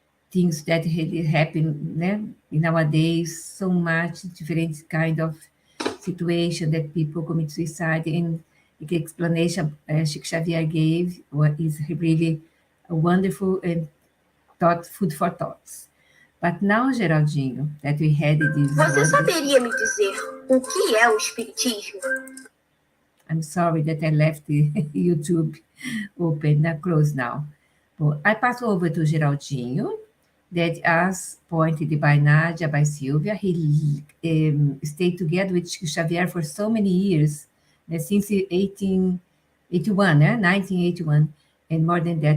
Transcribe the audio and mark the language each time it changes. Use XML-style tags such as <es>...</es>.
<en>Things that really happen, nowadays, so much different kind of situation that people commit suicide, and the explanation Chico Xavier gave is really wonderful and food for thoughts. But now, Geraldinho, that we had this...</en> <pt>Você saberia me dizer o que é o espiritismo?</pt> <en>I'm sorry that I left the YouTube open, closed now. But I pass over to Geraldinho, that as pointed by Nadja, by Silvia, he stayed together with Chico Xavier for so many years, since 1881, 1981, and more than that.</en>